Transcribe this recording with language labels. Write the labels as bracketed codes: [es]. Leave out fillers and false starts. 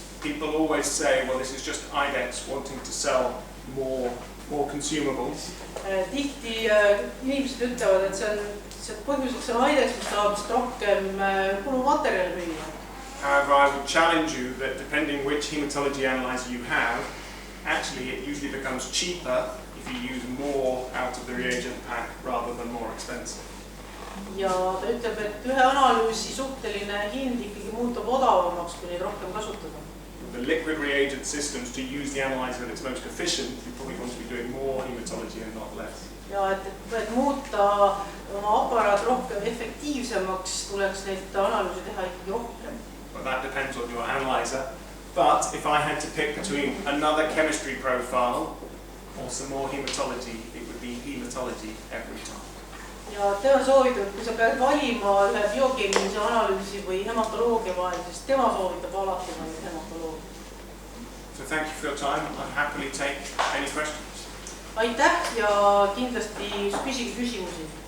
[en] People always say, well, this is just IDEX wanting to sell more consumables. [et] Tihti inimesed ütlevad, et see põhjuseks on IDEX, mis tahab rohkem kulumaterjali müüa. [en] However, I would challenge you that depending which hematology analyzer you have, actually it usually becomes cheaper if you use more out of the reagent pack rather than more expensive. [et] Ja ta ütleb, et ühe analüüsi suhteline hind ikkagi muutub odavamaks, kui neid rohkem kasutada. [en] The liquid reagent systems, to use the analyzer that's most efficient, you probably want to be doing more hematology and not less. [et] Ja et muuta oma aparaat rohkem efektiivsemaks, tuleks neid analüüse teha ikkagi rohkem. [en] Well, that depends on your analyzer. But if I had to pick between another chemistry profile or some more hematology, it would be hematology every time. [et] Ja tema soovitab, kui sa pead valima ühe biokeemilise analüüsi või hematoloogia vahel, siis tema soovitab alati hematoloogia. [en] So thank you for your time. I'll happily take any questions. [et] Aitäh ja kindlasti küsige küsimusi.